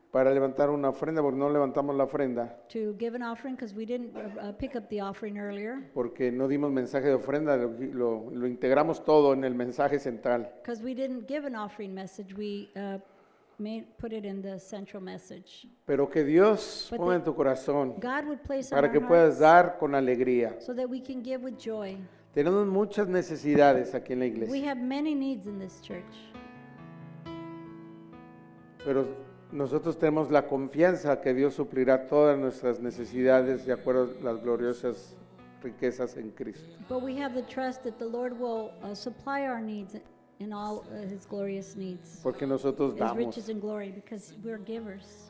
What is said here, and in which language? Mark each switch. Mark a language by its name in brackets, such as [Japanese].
[Spanish] para levantar una ofrenda, porque no levantamos la ofrenda, [English] to give an offering because we didn't pick up the offering earlier. [Spanish] porque no dimos mensaje de ofrenda, lo integramos todo en el mensaje central. [English] Because we didn't give an offering message, we put it in the central message. [Spanish] Pero que Dios [English] But [Spanish] ponga [English] the- [Spanish] en tu corazón [English] God would place on [Spanish] para [English] our [Spanish] que puedas [English] hearts [Spanish] dar con alegría. [English] so that we can give with joy. [Spanish] Tenemos muchas necesidades aquí en la [English] We [Spanish] iglesia, [English] have many needs in this church, [Spanish] pero nosotros tenemos la confianza que Dios suplirá todas nuestras necesidades de acuerdo a las gloriosas riquezas en Cristo. [English] but we have the trust that the Lord will supply our needs in all His glorious needs, [Spanish] Porque nosotros [English] His [Spanish] damos. [English] riches and glory, because we're givers.